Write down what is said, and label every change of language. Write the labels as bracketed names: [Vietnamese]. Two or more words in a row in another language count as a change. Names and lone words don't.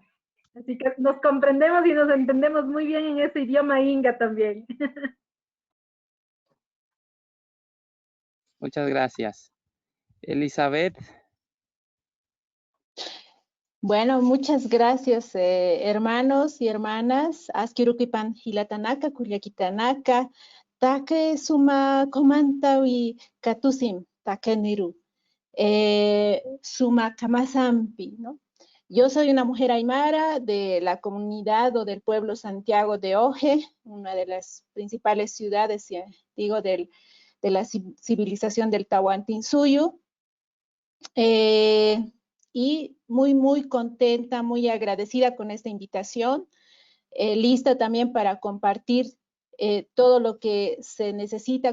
[Spanish] Así que nos comprendemos y nos entendemos muy bien en ese idioma inga también. Muchas gracias. Elizabeth. Bueno, muchas gracias, hermanos y hermanas. [Aymara] Askirukipan hilatanaka, kuryakitanaka, take suma komantawi katusim, take niru. Suma kamasampi, [Spanish] ¿no? Yo soy una mujer aymara de la comunidad o del pueblo Santiago de Oje, una de las principales ciudades, digo, de la civilización del Tahuantinsuyo. Y muy contenta, muy agradecida con esta invitación, lista también para compartir todo lo que se necesita